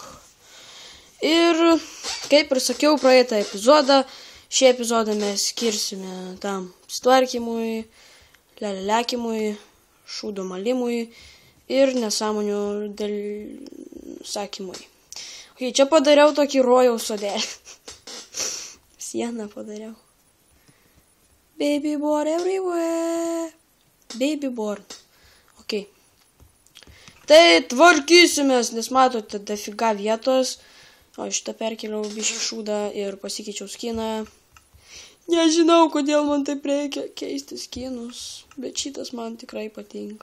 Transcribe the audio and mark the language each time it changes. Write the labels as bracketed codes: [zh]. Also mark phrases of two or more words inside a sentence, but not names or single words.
[lt] Ir kaip ir sakiau praeitą epizodą, šį epizodą mes skirsime tam stvarkymui, lelekimui, šūdo malimui ir nesąmonių dėl sakymui. Okay, čia padariau tokį rojaus sodelį. Sieną padariau. [en] Baby board everywhere. Baby board. [lt] Ok. Tai tvarkysimės, nes matote dafiga vietos. O šitą perkeliau biškį šūdą ir pasikeičiau skiną. Nežinau, kodėl man taip reikia keisti skinus, bet šitas man tikrai patinka.